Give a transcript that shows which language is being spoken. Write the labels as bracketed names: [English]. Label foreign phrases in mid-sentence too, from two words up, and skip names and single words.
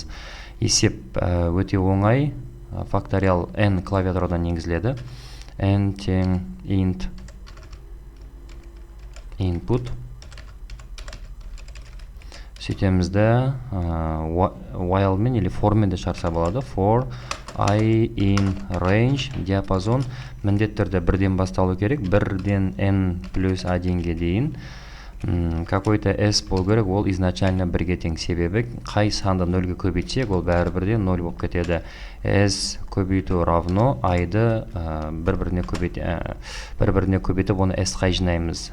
[Kazakh] Есеп өте оңай. Факториал n клавиатурадан енгізіледі. n тең [English] int input. [Kazakh] Сөйтемізді while мен или for мен де шығарса болады. [English] For I in range [Kazakh] диапазон міндетті түрде 1-ден басталу керек. 1-ден n плюс 1-ге дейін какой-то s болу керек, ол изначально 1-ге тең. Себебі қай санды 0-ге көбейтсек, ол бәрібірде 0 болып кетеді. S көбейту равно i-ды бір-біріне көбейтіп, оны s-қа жинаймыз.